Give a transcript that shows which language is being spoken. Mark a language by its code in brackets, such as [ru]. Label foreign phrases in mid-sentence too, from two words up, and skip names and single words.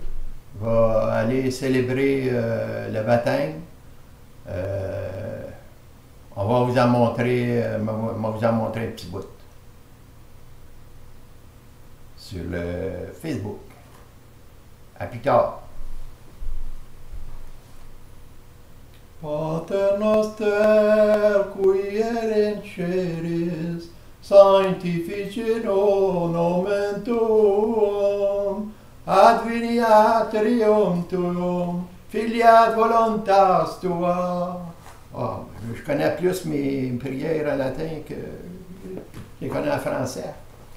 [fr] On va aller célébrer le baptême. On va vous en montrer, un petit bout sur le Facebook. À plus tard. [la] Pater noster qui ere in celis, sanctificetur nomen tuum, adveniat regnum tuum, filiat voluntas tua. [fr] Oh, je connais plus mes prières en latin que je les connais en français.